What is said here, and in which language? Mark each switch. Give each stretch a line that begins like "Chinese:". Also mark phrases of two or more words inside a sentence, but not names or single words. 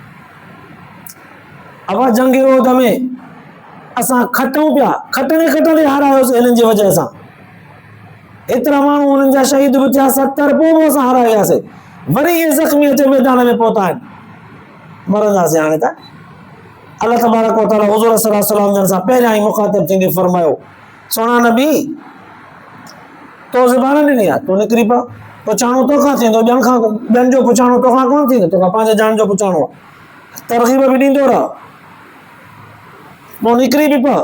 Sindhi: अब जंग रोद में असां खटूं पिया, खटंदे हारायोसीं हिननि जी वजह सां। एतिरा माण्हू हुननि जा शहीद बि थिया, 70 पोइ बि असां हाराए वियासीं, वरी इहे ज़ख़्मी अचे मैदान में पहुता आहिनि, मरंदासीं हाणे त। अल्लाह
Arabic: تبارك وتعالى
Sindhi: हुज़ूर
Arabic: صلى الله عليه وسلم
Sindhi: जन सां पहिरियां ई मुख़ातिब थींदे फरमायो, सोना नबी तो ज़बान ॾिनी आहे, तूं निकिरी पा, पुछाणो तोखां थींदो, ॿियनि जो पुछाणो तोखां कोन थींदो, तोखां पंहिंजे जान जो पुछाणो आहे। तरग़ीब बि ॾींदो रह, पोइ निकिरी बि पा।